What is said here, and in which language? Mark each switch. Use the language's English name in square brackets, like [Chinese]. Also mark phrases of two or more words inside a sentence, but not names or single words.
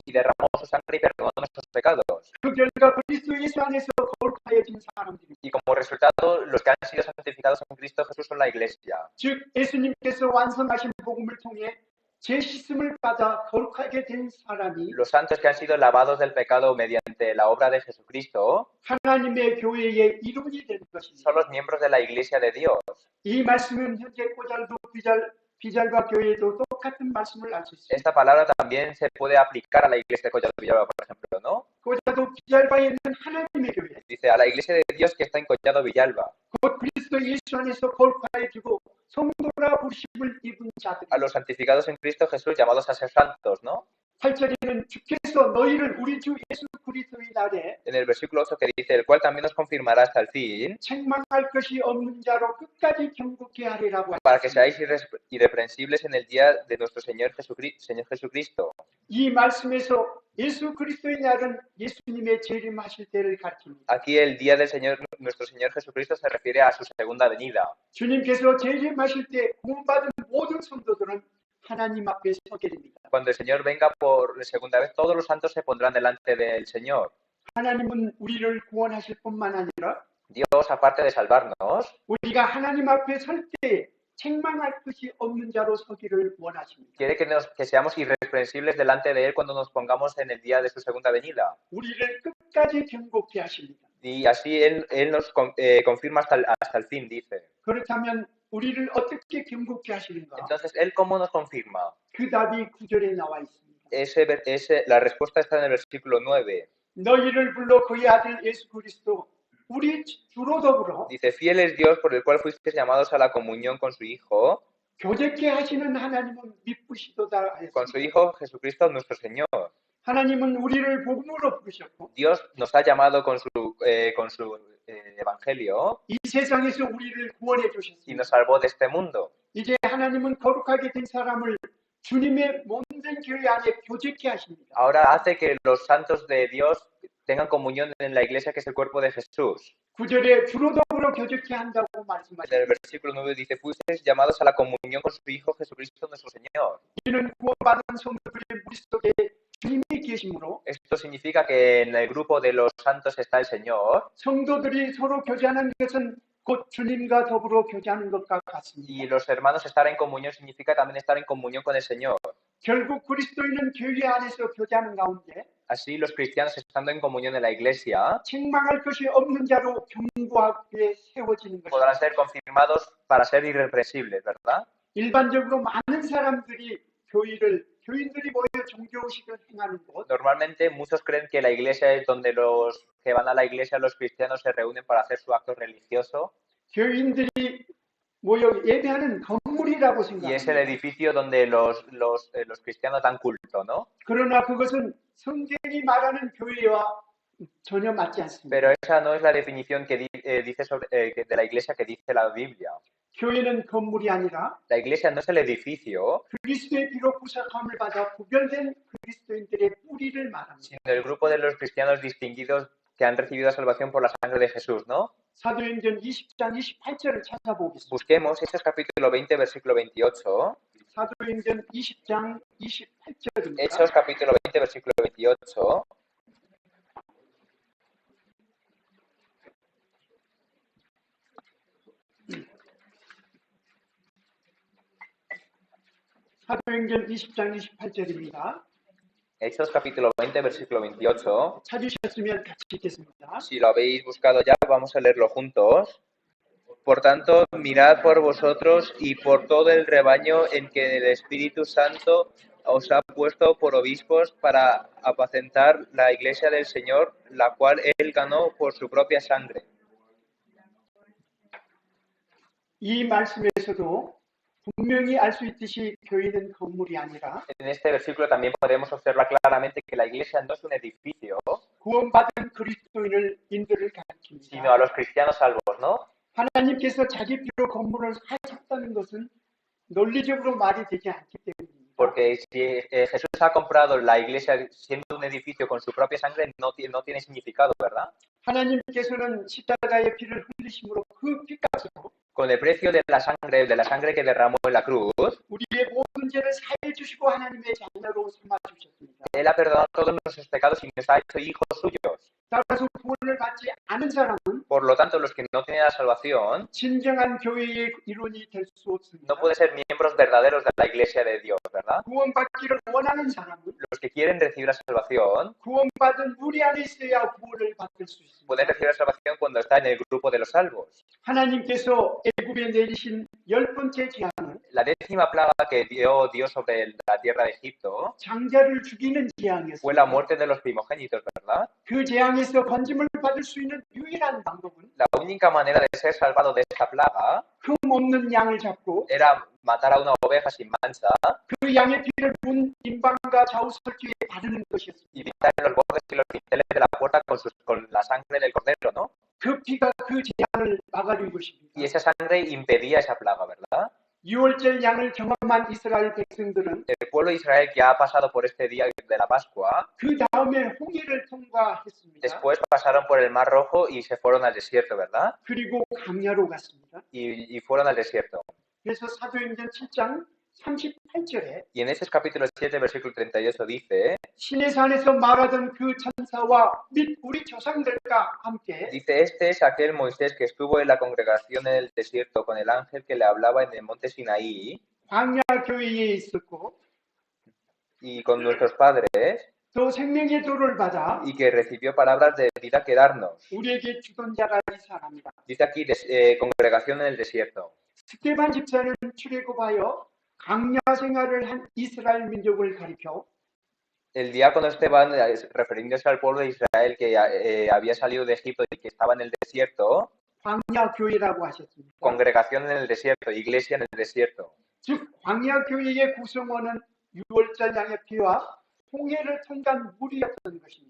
[Spanish] y derramó su sangre y perdonó nuestros pecados. [Korean] 그 결과 그리스도 예수 안에서 거룩하여진 사람들입니다. [Spanish] Y como resultado, los que han sido santificados en Cristo Jesús son la iglesia. [Korean] 즉 예수님께서 완성하신 복음을 통해 제 씻음을 받아 거룩하게 된 사람이 [Spanish] Los santos que han sido lavados del pecado mediante la obra de Jesucristo [Korean] 하나님의 교회의 이론이 되는 [Spanish] son [Korean] 것입니다. [Spanish] los miembros de la Iglesia de Dios. [Korean] 이 말씀은 현재 꼬잘도 비잘바 교회도 똑같은 말씀을 알 수 있습니다. [Spanish] Esta palabra también se puede aplicar a la Iglesia de Collado Villalba, por ejemplo, ¿no? [Korean] 꼬잘도 비잘바에 있는 하나님의 교회, [Spanish] Dice, a la Iglesia de Dios que está en Collado Villalba, [Korean] 곧 그리스도 예수 안에서 거룩하여지고 성도라 부르심을 입은 자들. [Spanish] a los santificados en Cristo Jesús llamados a ser santos, ¿no? [Korean] 8절에는 주께서 너희를 우리 주 예수 그리스도의 날에 [Spanish] En el versículo 8 que dice, el cual también nos confirmará hasta el fin, [Korean] 책망할 것이 없는 자로 끝까지 경고케 하리라고 [Spanish] para que [Korean] 하셨습니다. [Spanish] seáis irreprensibles en el día de nuestro Señor Jesucristo. [Korean] 이 말씀에서 예수 그리스도의 날은 예수님의 재림하실 때를 가르칩니다. [Spanish] Aquí el día del Señor, nuestro Señor Jesucristo se refiere a su segunda venida. [Korean] 주님께서 재림하실 때 구원받은 모든 성도들은 하나님 앞에 서게 됩니다. [Spanish] Cuando el Señor venga por segunda vez, todos los santos se pondrán delante del Señor. [Korean] 하나님은 우리를 구원하실 뿐만 아니라 [Spanish] Dios, aparte de salvarnos, [Korean] 우리가 하나님 앞에 설 때 책망할 것이 없는 자로 서기를 원하십니다. [Spanish] quiere que seamos irreprensibles delante de Él cuando nos pongamos en el día de su segunda venida. [Korean] 우리를 끝까지 경고케 하십니다. [Spanish] Y así Él nos confirma hasta el fin, dice. [Korean] 그렇다면 우리를 어떻게 경고케 하시는가? [Spanish] Entonces, ¿Él cómo nos confirma? [Korean] 그 답이 9절에 나와 있습니다. [Spanish] La respuesta está en el versículo 9. [Korean] 너희를 불러 그의 아들 예수 그리스도 우리 주로 더불어 [Spanish] Dice, fiel es Dios por el cual fuisteis llamados a la comunión con su Hijo, [Korean] 교제케 하시는 하나님은 미쁘시도다 [Spanish] con su [Korean] 하였습니다. [Spanish] Hijo Jesucristo nuestro Señor. [Korean] 하나님은 우리를 복음으로 부르셨고 [Spanish] Dios nos ha llamado con su evangelio [Korean] 이 세상에서 우리를 구원해 [Spanish] y [Korean] 주셨습니다. [Spanish] nos salvó de este mundo. [Korean] 이제 하나님은 거룩하게 된 사람을 주님의 몸된 교회 안에 교제케 하십니다. [Spanish] Ahora hace que los santos de Dios tengan comunión en la iglesia que es el cuerpo de Jesús. [Korean] 9절에 주로 더불어 교제케 한다고 [Spanish] En el [Korean] 말씀하십니다. [Spanish] versículo 9 dice, fuisteis llamados a la comunión con su Hijo Jesucristo nuestro Señor. [Korean] 이는 구원받은 성도들의 무리 속에 주님이 계시므로 [Spanish] Esto significa que en el grupo de los santos está el Señor [Korean] 성도들이 서로 교제하는 것은 곧 주님과 더불어 교제하는 것과 같습니다. [Spanish] y los hermanos estar en comunión significa también estar en comunión con el Señor. [Korean] 결국 그리스도인은 교회 안에서 교제하는 가운데 [Spanish] Así los cristianos estando en comunión en la iglesia [Korean] 책망할 것이 없는 자로 경고하게 세워지는 [Spanish] podrán [Korean] 것입니다. [Spanish] ser confirmados para ser irreprensibles, ¿verdad? [Korean] 일반적으로 많은 사람들이 교인들이 모여 종교의식을 행하는 곳, [Spanish] Normalmente muchos creen que la iglesia es donde los que van a la iglesia, los cristianos se reúnen para hacer su acto religioso [Korean] 교인들이 모여 예배하는 건물이라고 [Spanish] y es el [Korean] 생각합니다. [Spanish] edificio donde los cristianos dan culto, ¿no? [Korean] 그러나 그것은 성경이 말하는 교회와 전혀 맞지 않습니다. [Spanish] Pero esa no es la definición que dice de la iglesia que dice la Biblia. [Korean] 교회는 건물이 아니라 [Spanish] La iglesia no es el edificio, [Korean] 그리스도의 피로 구속함을 받아 구별된 그리스도인들의 뿌리를 말합니다. [Spanish] sino el grupo de los cristianos distinguidos que han recibido salvación por la sangre de Jesús, ¿no? [Korean] 사도행전 20장 28절을 찾아보겠습니다. [Spanish] Busquemos Hechos capítulo 20, versículo 28. [Korean] 사도행전 20장 28절입니다. [Spanish] Hechos capítulo 20, versículo 28. [Korean] 사도행전 20장 28절입니다. [Spanish] Hechos capítulo 20, versículo 28. [Korean] 찾으셨으면 같이 읽겠습니다. [Spanish] Si lo habéis buscado ya, vamos a leerlo juntos. Por tanto, mirad por vosotros y por todo el rebaño en que el Espíritu Santo os ha puesto por obispos para apacentar la iglesia del Señor, la cual Él ganó por su propia sangre. [Korean] 이 말씀에서도 분명히 알 수 있듯이 교회는 건물이 아니라 [Spanish] En este versículo también podemos observar claramente que la iglesia no es un edificio, [Korean] 구원받은 그리스도인을 인도를 [Spanish] sino a [Korean] 가르칩니다. [Spanish] los cristianos salvos, ¿no? [Korean] 하나님께서 자기 피로 건물을 사셨다는 것은 논리적으로 말이 되지 않기 때문입니다. [Spanish] Porque si Jesús ha comprado la iglesia siendo un edificio con su propia sangre, no tiene significado, ¿verdad? [Korean] 하나님께서는 십자가의 피를 흘리심으로 그 피값으로 [Spanish] Con el precio de la sangre que derramó en la cruz, [Korean] 우리의 모든 죄를 사해 주시고 하나님의 자녀로 삼아 주셨습니다. [Spanish] Él ha perdonado todos nuestros pecados y nos ha hecho hijos suyos. [Korean] 따라서 구원을 받지 않은 사람은 [Spanish] Por lo tanto, los que no tienen la salvación [Korean] 진정한 교회의 일원이 될 수 없습니다. [Spanish] no pueden ser miembros verdaderos de la iglesia de Dios, ¿verdad? [Korean] 구원받기를 원하는 사람은 [Spanish] Los que quieren recibir la salvación [Korean] 구원받은 무리 안에 있어야 구원을 받을 수 [Spanish] pueden [Korean] 있습니다. [Spanish] recibir la salvación cuando está en el grupo de los salvos. [Korean] 하나님께서 애굽에 내리신 10번째 재앙은 [Spanish] La 10ª plaga que dio Dios sobre la tierra de Egipto [Korean] 장자를 죽이는 [Spanish] fue la [Korean] 재앙이었습니다. [Spanish] muerte de los primogénitos, ¿verdad? [Korean] 그 재앙에서 건짐을 받을 수 있는 유일한 방법은 [Spanish] La única manera de ser salvado de esta plaga [Korean] 흠 없는 양을 잡고 [Spanish] era matar a una oveja sin mancha [Korean] 그 양의 피를 문 임방과 좌우설주에 바르는 것이었습니다. [Spanish] y pintar en los bordes y los dinteles de la puerta con la sangre del cordero, ¿no? [Korean] 그 피가 그 재앙을 막아준 것입니다. [Spanish] Y esa sangre impedía esa plaga, ¿verdad? [Korean] 6월절 양을 경험한 이스라엘 백성들은 [Spanish] El pueblo de Israel que ha pasado por este día de la Pascua, [Korean] 그 다음에 홍해를 통과했습니다. [Spanish] después pasaron por el Mar Rojo y se fueron al desierto, ¿verdad? [Korean] 그리고 강야로 갔습니다. [Spanish] Y fueron al desierto. [Korean] 그래서 사도행전 7장 38절에 [Spanish] Y en Hechos capítulo 7, versículo 38 dice, [Korean] 시내산에서 말하던 그 천사와 및 우리 조상들과 함께 [Spanish] dice, este es aquel Moisés que estuvo en la congregación en el desierto con el ángel que le hablaba en el monte Sinaí [Korean] 광야 교회에 있었고 [Spanish] y con nuestros padres [Korean] 또 생명의 도를 받아 [Spanish] y que recibió palabras de vida que darnos. [Korean] 우리에게 주던 자가 이 사람이다. [Spanish] Dice aquí, congregación en el desierto. [Korean] 스테반 집사는 출애굽하여 광야 생활을 한 이스라엘 민족을 가리켜 [Spanish] El diácono Esteban, refiriéndose al pueblo de Israel que había salido de Egipto y que estaba en el desierto, [Korean] 광야 교회라고 하셨습니다. [Spanish] congregación en el desierto, iglesia en el desierto. [Korean] 즉 광야 교회의 구성원은 유월절 양의 피와 홍해를 통과한 무리였던 것입니다.